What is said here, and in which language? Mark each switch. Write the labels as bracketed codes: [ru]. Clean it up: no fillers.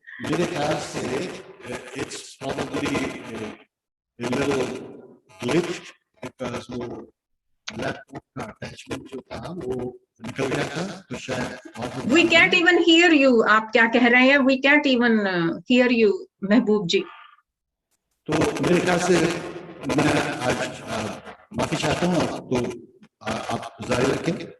[hi] मेरे ख्याल से [en] it's probably a little glitch because [hi] वो लैपटॉप का अटैचमेंट जो था वो निकल गया था, तो शायद. [en] We can't even hear you. [hi] आप क्या कह रहे हैं? [en] We can't even hear you, Mahboob ji. [hi] तो मेरे ख्याल से मैं आज माफी चाहता हूँ, तो आप जारी रखें.